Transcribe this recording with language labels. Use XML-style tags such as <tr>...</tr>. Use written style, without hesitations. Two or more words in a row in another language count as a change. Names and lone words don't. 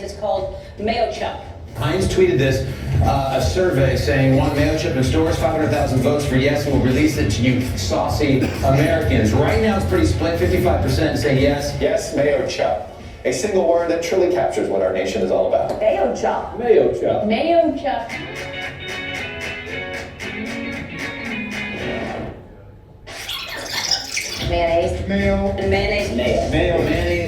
<en>It's called Mayo Chup. Heinz tweeted this, a survey saying want mayo chip in stores, 500,000 votes for yes, and we'll release it to you saucy Americans. Right now it's pretty split, 55% say yes. Yes, Mayo Chup. A single word that truly captures what our nation is all about. Mayo Chup. Mayo Chup. Mayo Chup. Mayonnaise. Mayo. And mayonnaise. Mayo, mayonnaise,</en>